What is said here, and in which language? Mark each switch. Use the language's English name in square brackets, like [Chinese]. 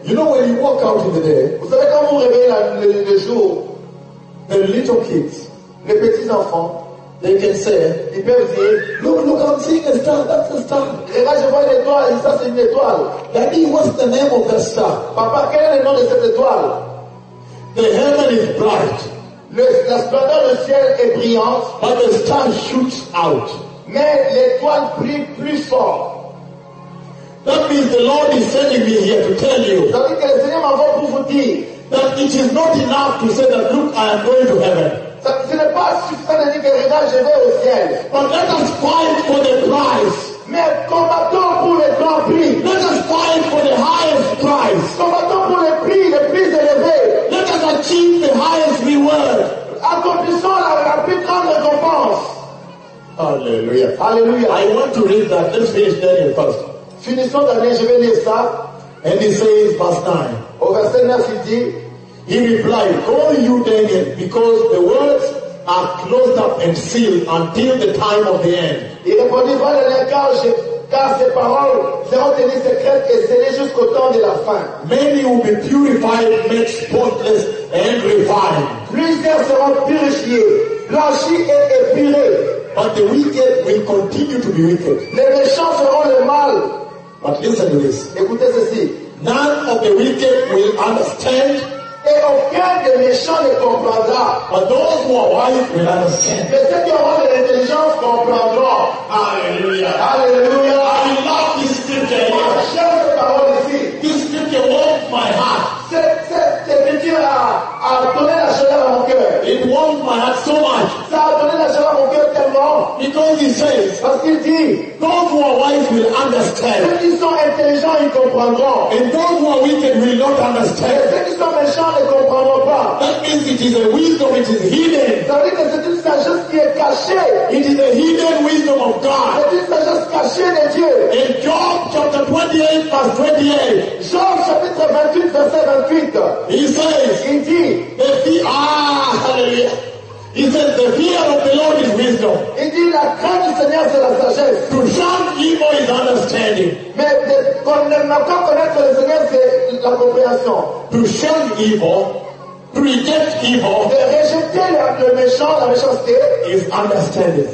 [English] You know when you walk out in the day. [French] Vous savez quand vous réveillez le jour. [English] The little kids, [French] les petits enfants, [English] they can say, [French] ils peuvent dire, [English] look, I'm seeing a star, that's a star. [French] Regarde, je vois une étoile, ça c'est une étoile. [English] Daddy, what's the name of that star? [French] Papa, quel est le nom de cette étoile? [English] The heaven is bright. [French] La splendeur du ciel est brillante. [English] But the star shoots out. [French] Mais l'étoile brille plus fort. [English] That means the Lord is sending me here to tell you. [French] Ça veut dire que le Seigneur m'envoie pour vous dire. [English] That it is not enough to say that, look, I am going to heaven. [French] Ce n'est pas suffisant de dire que regarde, je vais au ciel. [English] But let us fight for the prize. [French] Mais combattons pour le grand prix. [English] Let us fight for the highest prize. [French] Combattons pour le prix élevé. [English] Let us achieve the highest reward. [French] Accomplissons la plus grande récompense. Hallelujah. Hallelujah. [English] I want to read that. Let's finish Daniel first. [French] Finissons Daniel, je vais lire ça. [English] And he says, verse 9. [French] Au verset 9, il dit, [English] he replied, call you Daniel, because the words are closed up and sealed until the time of the end. [French] Il répondit, va dans les cages, car ces paroles seront tenues secrètes et scellées jusqu'au temps de la fin. [English] Many will be purified, made spotless and refined. [French] Plusieurs seront purifiés, blanchis et épurés. [English] But the wicked will continue to be wicked. [French] Les méchants feront le mal. [English] But listen to this. [French] Écoutez ceci. [English] None of the wicked will understand. [French] Et aucun des méchants ne comprendra. [English] But those who are wise will understand. [French] Mais ceux qui auront de l'intelligence comprendront. Hallelujah. Hallelujah. [English] I love this scripture. [French] Moi, j'aime cette parole ici. [English] This scripture warms my heart. [French] Cette écriture a donné la chaleur à mon cœur. [English] It warms my heart so much. [French] Ça a donné la chaleur à mon cœur tellement. [English] Because it says. [French] Parce qu'il dit. [English] Those who are wise will understand. [French] Ceux qui sont intelligents, ils comprendront. [English] And those who are wicked will not understand. [French] Ceux qui sont méchants ne comprendront pas. [English] That means it is a wisdom which is hidden. [French] Ça veut dire que c'est une sagesse qui est cachée. [English] It is a hidden wisdom of God. [French] C'est une sagesse cachée de Dieu. [English] In Job chapter 28, verse 28. [French] Job chapitre 28, verset 28. [English] He says. [French] Il dit. [English] The fear. Ah, hallelujah. He says the fear of the Lord is wisdom. [French] Il dit la crainte du Seigneur c'est la sagesse. [English] To shun evil is understanding. [French] Mais de connaître le Seigneur c'est la compréhension. [English] To shun evil, to reject evil. [French] De rejeter le méchant, la méchanceté. [English] Is understanding.